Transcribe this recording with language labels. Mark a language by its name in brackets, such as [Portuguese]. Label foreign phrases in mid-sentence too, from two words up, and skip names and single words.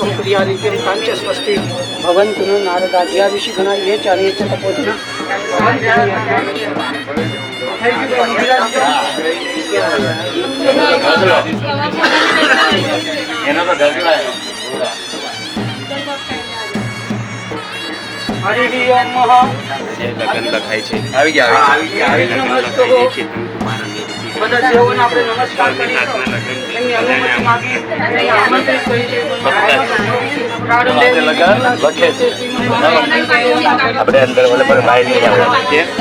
[Sanskrit] प्रियादित्यं कांच स्वस्ति भवन्तु नारदाद्या ऋषिगणा ये चार्ये च तपोधना हरि ओम [Gujarati] લગ્ન લખાય છે. આવી ગયા બધા દેવોને આપણે નમસ્કાર કરીએ. એમની અનુમતિ માંગી આમંત્રિત કરી છે. આપણે અંદર ઓલે પર બહાર નહીં જવાનું છે.